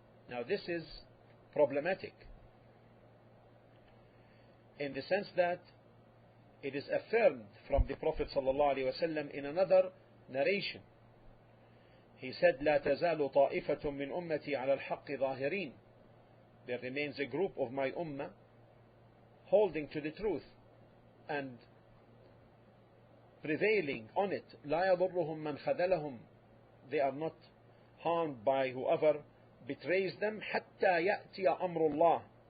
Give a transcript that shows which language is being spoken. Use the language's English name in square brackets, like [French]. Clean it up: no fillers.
[English] Now this is problematic in the sense that it is affirmed from the Prophet ﷺ in another narration. He said, [Arabic] لا تزال طائفة من أمتي على الحق ظاهرين. [English] There remains a group of my ummah holding to the truth and prevailing on it. [Arabic] لا يضرهم من خذلهم. [English] They are not harmed by whoever betrays them. [Arabic] حتى يأتي أمر الله.